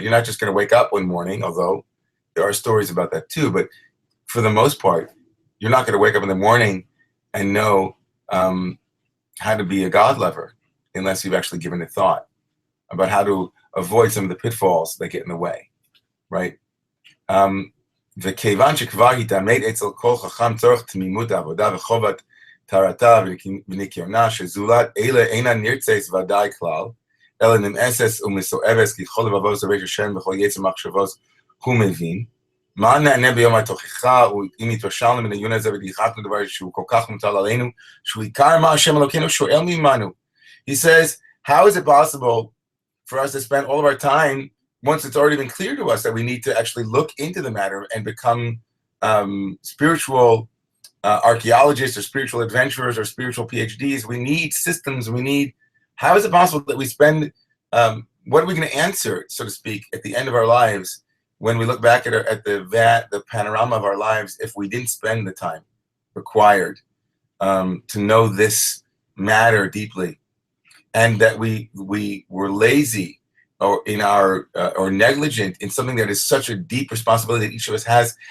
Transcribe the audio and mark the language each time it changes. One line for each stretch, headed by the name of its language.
English: You're not just going to wake up one morning, although there are stories about that too, but for the most part, you're not going to wake up in the morning and know how to be a God lover unless you've actually given it thought about how to avoid some of the pitfalls that get in the way, right?
Hebrew: וכיוון שכבר התעמד אצל כל חכם צורך תמימות העבודה וחובת טהרתה וניקיונה, שזולת אלה אינן נרצס ודאי כלל, אלא נמאסס ומסואבס ככל לבבו זורש השם וכל יצר מחשבוס הוא מבין, מה נענה ביום התוכחה, אם התרשלנו מן העיון הזה ודיחקנו דבר שהוא כל כך מוטל עלינו, שהוא עיקר מה השם אלוקינו שואל ממנו.
English: He says, how is it possible for us to spend all of our time, once it's already been clear to us that we need to actually look into the matter and become spiritual archaeologists or spiritual adventurers or spiritual PhDs? We need systems. How is it possible that we spend, what are we going to answer, so to speak, at the end of our lives when we look back at the panorama of our lives, if we didn't spend the time required to know this matter deeply, and that we were lazy or in our or negligent in something that is such a deep responsibility that each of us has.